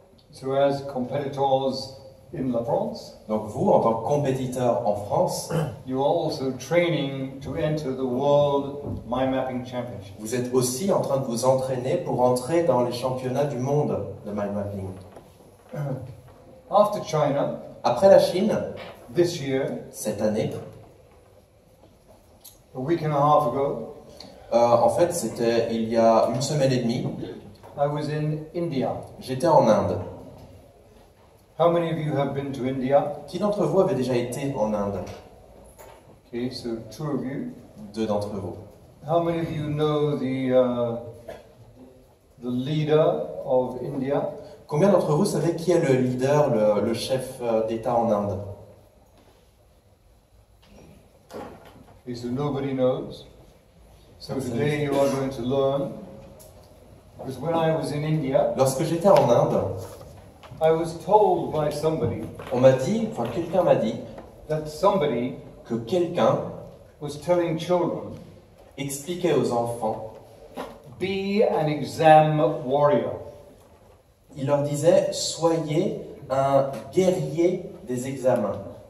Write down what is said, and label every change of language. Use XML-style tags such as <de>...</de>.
<en>So as competitors in La France,</en> <fr>Donc vous, en tant que compétiteur en France,</fr> <en>you are also training to enter the World Mind Mapping Championship.</en> <fr>vous êtes aussi en train de vous entraîner pour entrer dans les championnats du monde de mind mapping.</fr> <en>After China,</en> <fr>Après la Chine,</fr> <en>this year,</en> <fr>cette année,</fr> <en>a week and a half ago,</en> <fr>en fait c'était il y a une semaine et demie,</fr> <en>I was in India.</en> <fr>j'étais en Inde.</fr> <en>How many of you have been to India?</en> <fr>Qui d'entre vous avait déjà été en Inde?</fr> <en>Okay, so 2 of you.</en> <fr>2 d'entre vous.</fr> <en>How many of you know the leader of India?</en> <fr>Combien d'entre vous savez qui est le leader, le chef d'État en Inde?</fr> <en>Okay, so nobody knows. So today you are going to learn. Because when I was in India,</en> <fr>Lorsque j'étais en Inde,</fr> <en>I was told by somebody</en> <fr>on m'a dit, enfin quelqu'un m'a dit,</fr> <en>that somebody</en> <fr>que quelqu'un</fr> <en>was telling children,</en> <fr>expliquait aux enfants,</fr> <en>be an exam warrior.</en> <fr>il leur disait, soyez un guerrier des examens.</fr>